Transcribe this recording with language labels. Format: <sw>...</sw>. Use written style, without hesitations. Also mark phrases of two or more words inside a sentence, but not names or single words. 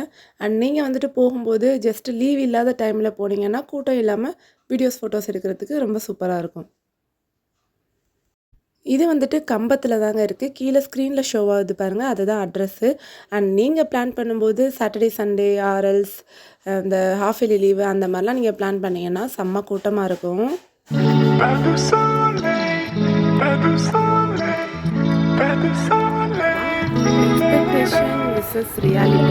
<ta>அண்ட் நீங்கள் வந்துட்டு போகும்போது</ta> <en>just leave</en> <ta>இல்லாத டைமில் போனீங்கன்னா கூட்டம் இல்லாமல்</ta> <en>videos photos</en> <ta>எடுக்கிறதுக்கு ரொம்ப சூப்பராக இருக்கும். இது வந்துட்டு கம்பத்தில் தாங்க இருக்குது. கீழே ஸ்க்ரீனில் ஷோ ஆகுது பாருங்கள், அதுதான் அட்ரெஸ்ஸு. அண்ட் நீங்கள் பிளான் பண்ணும்போது</ta> <en>Saturday Sunday</en> <ta>ஆர்எல்ஸ் இந்த</ta> <en>half yearly leave</en> <ta>அந்த மாதிரிலாம் நீங்கள் பிளான் பண்ணிங்கன்னா செம்ம கூட்டமாக இருக்கும்.</ta> <fr>Pas de soleil, pas de soleil, pas de soleil,</fr> <en>Expectation versus reality.</en>